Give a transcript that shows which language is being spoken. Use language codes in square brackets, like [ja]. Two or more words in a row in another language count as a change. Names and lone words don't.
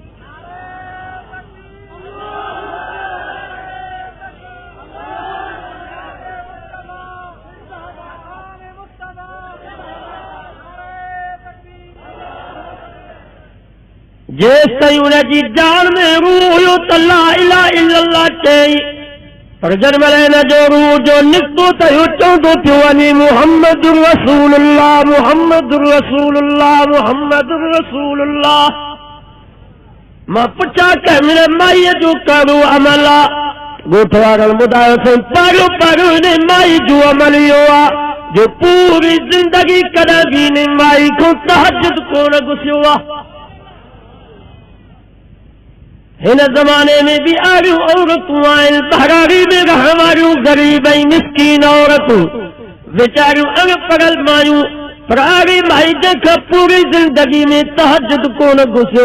[sd] जेस ताईं उनजी जान में रूह हुयो त [ar] لا إله إلا الله [sd] चई, पर जॾहिं हिन जो रूह जो निकितो त इहो चवंदो पियो वञे [ar] محمد رسول الله محمد رسول الله محمد رسول الله. [sd] मां पुछां त हिन माईअ जो कहिड़ो अमल आहे? ॻोठ वारनि ॿुधायो साईं पहिरियों पहिरियों हिन माई जो अमल इहो आहे जो पूरी ज़िंदगी कॾहिं बि हिन माई खां तहज्जुद कोन घुसियो आहे। हिन ज़माने में भी आहियूं औरतूं आहिनि बहराड़ी में रहण वारियूं गरीब ऐं मिस्कीन औरतूं वीचारियूं अनपढ़ल मायूं, पर अहिड़ी माई जंहिंखां पूरी ज़िंदगी में तहज्जुद कोन घुसियो।